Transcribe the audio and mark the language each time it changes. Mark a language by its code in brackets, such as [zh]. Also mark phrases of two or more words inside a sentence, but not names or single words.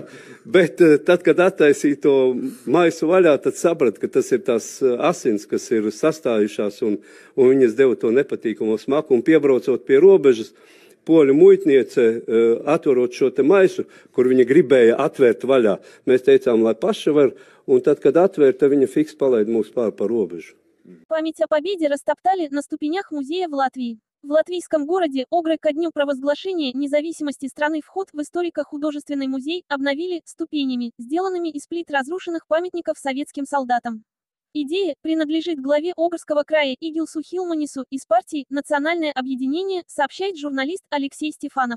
[lv] Bet tad, kad attaisīja to maisu vaļā, tad saprat, ka tas ir tās asins, kas ir sastājušās, un viņas deva to nepatīkamo smaku, un piebraucot pie robežas, poļu muitniece, atverot šo te maisu, kur viņa gribēja atvērt vaļā. Mēs teicām, lai paša var, un tad, kad atvērta, viņa fiks palaid mūs pār pa robežу. [ru] Память о победе растоптали на ступенях музея в Латвии. В латвийском городе Огры ко дню провозглашения независимости страны вход в историко-художественный музей обновили ступенями, сделанными из плит разрушенных памятников советским солдатам. Идея принадлежит главе Огрского края Игилсу Хилманису из партии «Национальное объединение», сообщает журналист Алексей Стефанов.